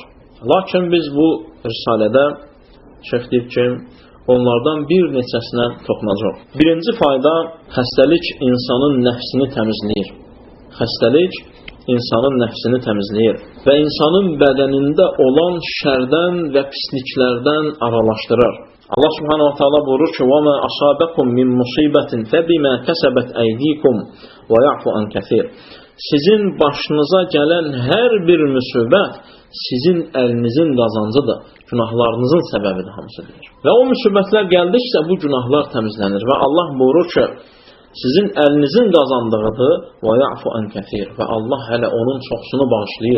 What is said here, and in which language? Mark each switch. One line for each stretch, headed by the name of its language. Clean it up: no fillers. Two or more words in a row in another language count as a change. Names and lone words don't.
Azerbaijani: Lakin biz bu risalədə şeyh deyib ki, onlardan bir neçəsinə toxunacaq. Birinci fayda, xəstəlik insanın nəfsini təmizləyir. Xəstəlik insanın nəfsini təmizləyir və insanın bədənində olan şərdən və pisliklərdən aralaşdırır.
Arabic: الله سبحانه وتعالى
Azerbaijani: buyurur ki,
Arabic: وَمَا أَصَابَكُمْ مِنْ مُصِيبَةٍ فَبِمَا كَسَبَتْ أَيْدِيكُمْ وَيَعْفُ عَنْ كَثِيرٍ.
Azerbaijani: Sizin başınıza gələn hər bir müsibət sizin əlinizin qazancıdır, günahlarınızın səbəbidir hamısı deyir. Və o müsibətlər gəldiksə bu günahlar təmizlənir və Allah buyurur ki, sizin əlinizin qazandığıdır və
Arabic: يعفو عن كثير
Azerbaijani: və Allah hələ onun çoxsunu bağışlayır.